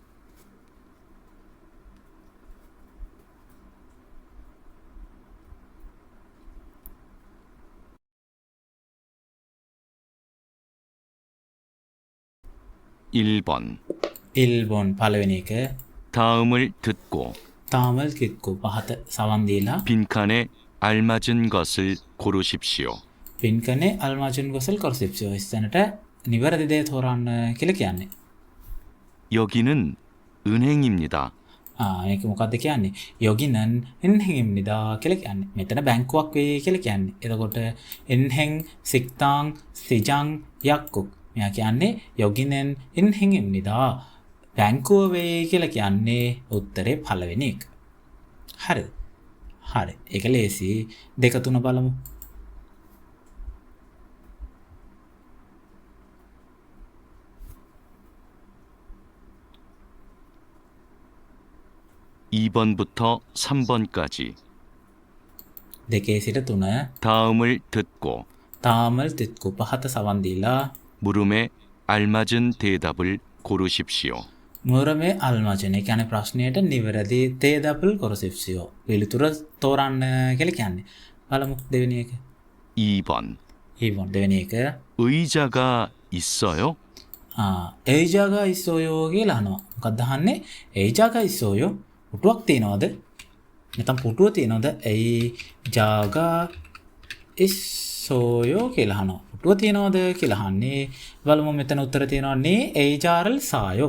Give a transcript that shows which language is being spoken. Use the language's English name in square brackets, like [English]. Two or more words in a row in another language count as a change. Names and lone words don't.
[Korean] (1번) [Sinhala] 1번 පළවෙනි එක [Korean] 다음을 듣고 다음을 듣고 [Sinhala] පහත සවන් දීලා [Korean] 빈칸에 알맞은 것을 고르십시오. 빈칸에 알맞은 것을 고르십시오. [Sinhala] ඉස්තැනට නිවැරදි දේ තෝරන්න කියලා කියන්නේ. [Korean] 여기는 은행입니다. [Sinhala] මේක මොකක්ද කියන්නේ? [Korean] 여기는 은행입니다 [Sinhala] කියලා කියන්නේ. මෙතන බැංකුවක් වෙයි කියලා කියන්නේ. එතකොට [Korean] 은행 식당 시장 약국. [Sinhala] මෙයා කියන්නේ [Korean] 여기는 은행입니다 [Sinhala] බැංකුව වෙයි කියලා කියන්නේ උත්තරේ පළවෙනි එක. හරිද? හරි. ඒක ලේසි. දෙක තුන බලමු. [Korean] (2번부터) (3번까지) [Sinhala] දෙකේ සිට තුන [Korean] 다음을 듣고 다음을 듣고 [Sinhala] පහත සවන් දීලා [Korean] 물음에 알맞은 대답을 고르십시오. 물음에 알맞은 [Sinhala] කියන්නේ ප්‍රශ්නයට නිවැරදි [Korean] 대답을 고르십시오. [Sinhala] පිළිතුර තෝරන්න කියලා කියන්නේ. බලමු දෙවෙනි එක. [Korean] 2번 [Sinhala] ඊවොන් දෙවෙනි එක [Korean] 의자가 있어요? 의자가 있어요 [Sinhala] කියලා අහනවා. මොකක්ද අහන්නේ? [Korean] 의자가 있어요 [Sinhala] පුටුවක් තියනවද? නැත්නම් පුටුව තියනවද? [Korean] 의자가 있어요 [Sinhala] කියලා අහනවා. පුටුව තියනවද කියලා අහන්නේ. බලමු මෙතන උත්තර තියෙනවා [Korean] 네 의자를 사요.